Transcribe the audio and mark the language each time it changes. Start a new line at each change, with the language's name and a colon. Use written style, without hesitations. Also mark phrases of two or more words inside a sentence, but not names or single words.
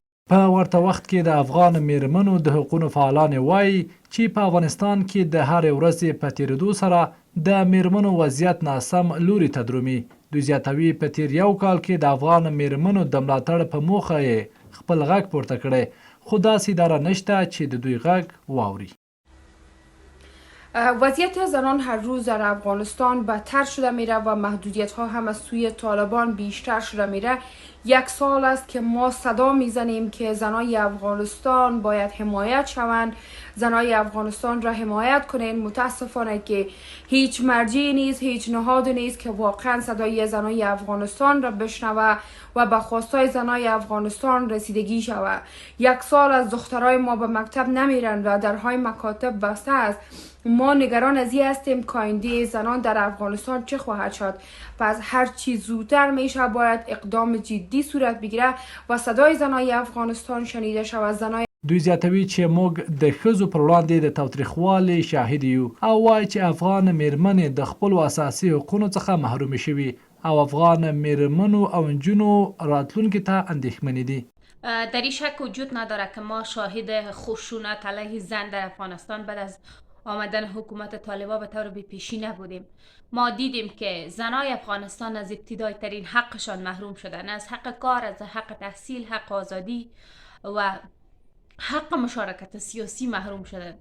Pashto: په ورته وخت کې د افغان میرمنو د حقوقو فعالانې وایي چې په افغانستان کې د هرې ورځې په تیریدو سره د میرمنو وضعیت ناسم لوري ته درومي. دوی زیاتوي په تیر یو کال کې د افغان میرمنو د ملاتړ په موخه یې خپل غږ پورته کړی، خو داسې اداره نشته چې د دوی غږ واوري.
Persian: وضعیت زنان هر روز در افغانستان بدتر شده میره و محدودیت ها هم از سوی طالبان بیشتر شده میره. 1 سال است که ما صدا میزنیم که زنای افغانستان باید حمایت شوند، زنای افغانستان را حمایت کنین. متاسفانه که هیچ مرجعی نیست، هیچ نهادی نیست که واقعا صدای زنای افغانستان را بشنوه و به خواستای زنای افغانستان رسیدگی شود. 1 سال از دخترای ما به مکتب نمیرن و درهای مکاتب بسته است. ما نگران از این هستیم که آینده زنان در افغانستان چه خواهد شد. پس هر چی زودتر میشه باید اقدام جدی صورت بگیره و صدای زنای افغانستان شنیده شود.
Pashto: دوی زیاتوي چې موږ د ښځو پر وړاندې د تاوتریخوالي شاهد یو او وایي چې افغان میرمنې د خپلو اساسي حقوقو څخه محرومې شوي او افغان میرمنو او نجونو راتلونکي ته اندېښمنې دي.
Persian: در این شک وجود نداره که ما شاهد خشونت علیه زن در افغانستان بعد از آمدن حکومت طالبان به طور بی‌پیشی نبودیم. ما دیدیم که زنای افغانستان از ابتدای ترین حقشان محروم شدن، از حق کار، از حق تحصیل، حق آزادی و حق مشارکت سیاسی محروم شدند.